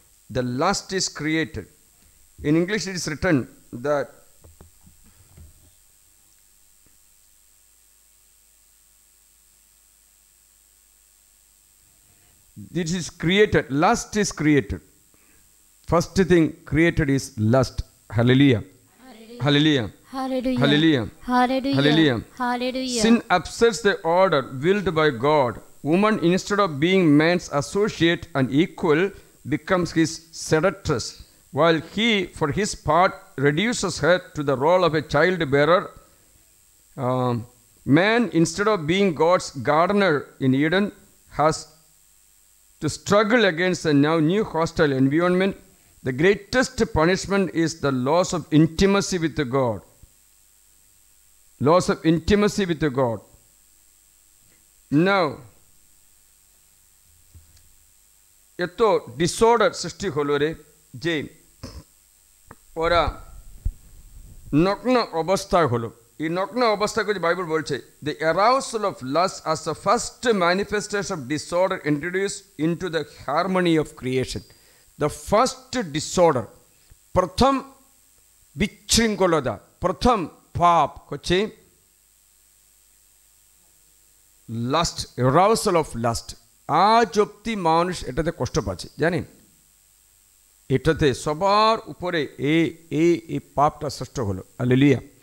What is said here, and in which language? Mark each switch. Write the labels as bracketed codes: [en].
[en] The lust is created. In English it is written that this is created, lust is created. First thing created is lust. Hallelujah. Hallelujah. Hallelujah. Hallelujah. Hallelujah. Hallelujah. Hallelujah. Sin upsets the order willed by God. Woman, instead of being man's associate and equal, becomes his seductress, while he, for his part, reduces her to the role of a child bearer. Man, instead of being God's gardener in Eden, has to struggle against a now new hostile environment. The greatest punishment is the loss of intimacy with God. Loss of intimacy with God. [bn] Now, এত disorder সৃষ্টি হলো রে যে ওরা নগ্ন অবস্থায় হলো। এই নগ্ন অবস্থাকে যে বাইবেল বলছে, [en] the arousal of lust as the first manifestation of disorder introduced into the harmony of creation. The first disorder, [bn] প্রথম বিশৃঙ্খলতা, প্রথম পাপ হচ্ছে লাস্ট, [en] arousal of lust. [bn] আজ অব্দি মানুষ এটাতে কষ্ট পাচ্ছে, জানেন? এটাতে সবার উপরে এই পাপটা সৃষ্টি হলো। হালেলুয়া।